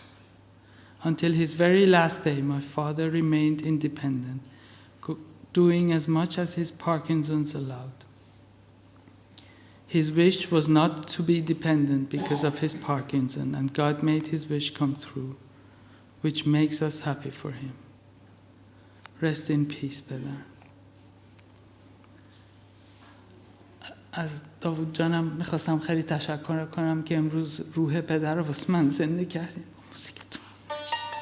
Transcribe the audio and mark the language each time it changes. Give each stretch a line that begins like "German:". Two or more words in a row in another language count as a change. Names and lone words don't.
English: Until his very last day, my father remained independent, doing as much as his Parkinson's allowed. His wish was not to be dependent because of his Parkinson, and God made his wish come true, which makes us happy for him. Rest in peace,
Persian: پدر. از داوود جانم میخواستم خیلی تشکر کنم که امروز روح پدر رو واسه من زنده کردیم با موسیقیتون. مرسی.